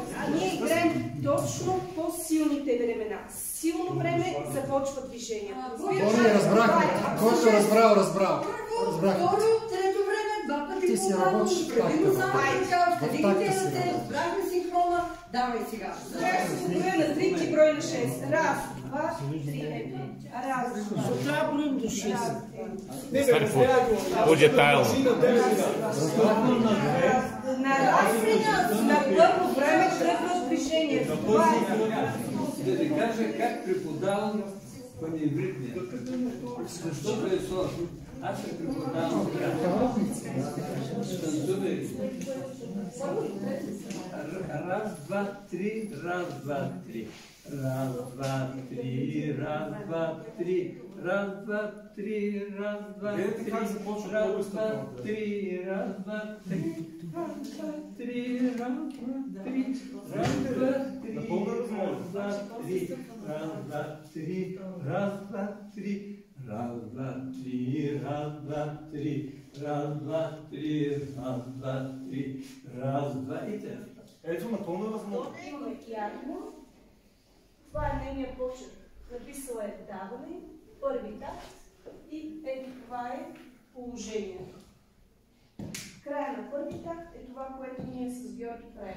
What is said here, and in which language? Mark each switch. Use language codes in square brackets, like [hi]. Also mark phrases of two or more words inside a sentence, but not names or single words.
[bg] Ние играем точно по силните времена. Силно време започва движението. Разбрахме. Който разбрал. Второ, трето време, два пъти по-бавно, предимно разбрахме синхрона, давай сега. Броя на 3 и брой на 6. Раз, два, три. Раз, два. Трябва броим до 6. По-детайлно. На първо време тръгва движението. Това Да ви кажа как преподавам паневритмия. Защото е сложно. Аз се преподавам танцувайки. Раз, два, три, раз, два, три. Раз, два, три, раз, два, три. Раз, два, три, раз, два, три. Раз, два, три, раз, два, три. Раз, два, три, раз, два, три. Раз, два, три, раз, два, три. Раз, два, три. Раз, два, три, раз, два, три, раз, два, три, раз, два, три, раз, два и т.н. Ето, напълно възможно. имаме Ярмо. Това е нейният почерк. Написала е даване, първи такт и ето това е положението. Края на първи такт е това, което ние с Георги правим.